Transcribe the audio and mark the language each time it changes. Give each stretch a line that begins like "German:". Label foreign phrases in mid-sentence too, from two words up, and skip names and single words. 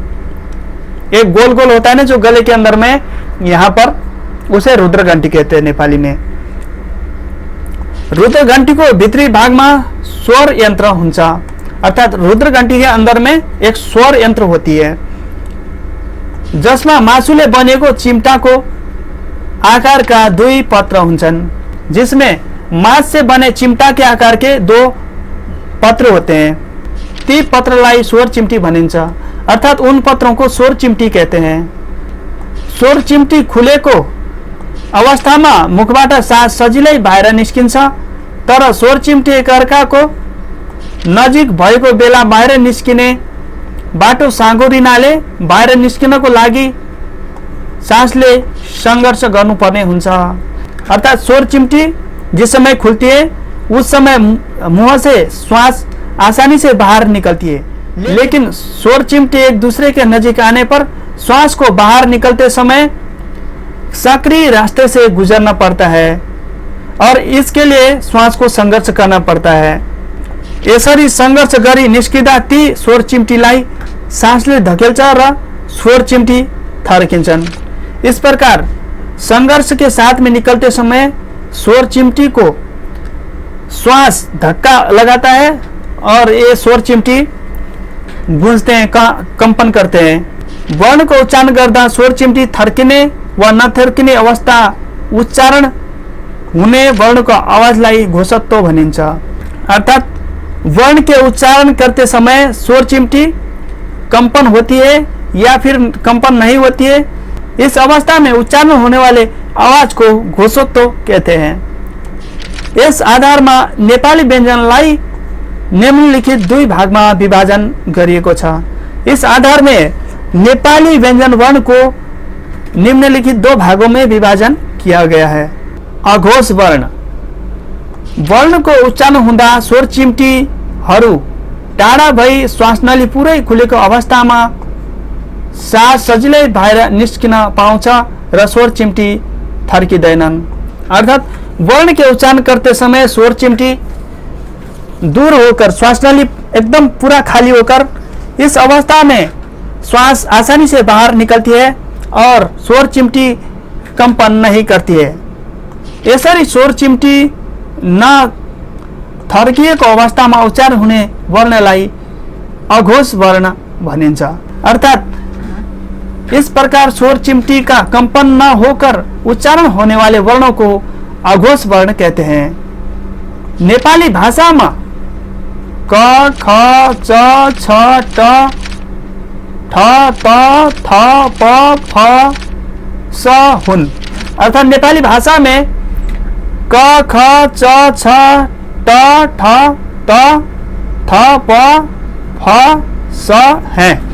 Hindi: एक गोल गोल होता है ना जो गले के अंदर में, यहाँ पर उसे रुद्र घंटी कहते हैं नेपाली में।
Nepali: रुद्र घंटी को भित्री भाग में स्वर यंत्र हुन्छ।
Hindi: अर्थात रुद्र घंटी के अंदर में एक स्वर यंत्र होती है
Nepali: जसमा मासुले बनेको चिम्टाको आकार का दुई पत्र हुन्छन्,
Hindi: जिसमें मांस से बने चिमटा के आकार के दो पत्र होते हैं,
Nepali: ती पत्रलाई स्वर चिम्टी भनिन्छ।
Hindi: अर्थात उन पत्रों को स्वर चिम्टी कहते हैं।
Nepali: स्वर चिम्टी खुलेको अवस्थामा मुखबाट सास सजिलै बाहिर निस्किन्छ, तर स्वर चिम्टी एकअर्काको नजिक भएको बेला बाहिर निस्किने बाटो साँगुरिनाले बाहिर निस्किनको लागि सांसले संघर्ष गर्नुपर्ने हुन्छ।
Hindi: अर्थात स्वर चिम्टी जिस समय खुलती है उस समय मुंह से श्वास आसानी से बाहर निकलती है, लेकिन स्वर चिमटे एक दूसरे के नजीक आने पर श्वास को बाहर निकलते समय सक्रिय रास्ते से गुजरना पड़ता है और इसके लिए श्वास को संघर्ष करना पड़ता है।
Nepali: यसरी संघर्ष गरी निस्किँदा ती स्वर चिम्टीलाई सांसले धकेल्छ र स्वर चिम्टी थर्किन्छन्।
Hindi: इस प्रकार संघर्ष के साथ में निकलते समय स्वर चिमटी को श्वास धक्का लगाता है और ये स्वर चिमटी गूंजते हैं, कंपन करते हैं।
Nepali: वर्ण को उच्चारण गर्दा स्वर चिमटी थर्किने व नथर्किने अवस्था उच्चारण हुने वर्णको आवाजलाई घोषत्व भनिन्छ।
Hindi: अर्थात वर्ण के उच्चारण करते समय स्वर चिमटी कंपन होती है या फिर कंपन नहीं होती है, इस अवस्था में उच्चारण होने वाले आवाज को घोषोत्व कहते हैं। इस आधार में
Nepali: नेपाली व्यञ्जनलाई निम्नलिखित दुई भागमा विभाजन गरिएको छ।
Hindi: इस आधार में नेपाली व्यंजन वर्ण को निम्नलिखित दो भागों में विभाजन किया गया है।
Nepali: अघोष वर्ण, वर्ण को उच्चारण हुँदा स्वर चिम्टीहरू टाढा भई श्वासनली पुरै खुलेको अवस्थामा सास सजिलै बाहिर निस्किन पाउँछ र स्वर चिम्टी थर्किँदैनन्।
Hindi: अर्थात वर्ण के उच्चारण करते समय स्वर चिम्टी दूर होकर श्वासनली एकदम पूरा खाली होकर इस अवस्था में श्वास आसानी से बाहर निकलती है और स्वर चिम्टी कंपन नहीं करती है।
Nepali: यसरी स्वर चिम्टी न थर्किएको अवस्थामा उच्चारण हुने वर्णलाई अघोष वर्ण भनिन्छ।
Hindi: अर्थात इस प्रकार स्वर चिम्टी का कंपन न होकर उच्चारण होने वाले वर्णों को अघोष वर्ण कहते हैं। नेपाली भाषा में
Nepali: क ख च छ ट ठ त थ प फ स हुन्।
Hindi: अर्थात नेपाली भाषा में क ख च छ ट ठ त थ प फ स हैं।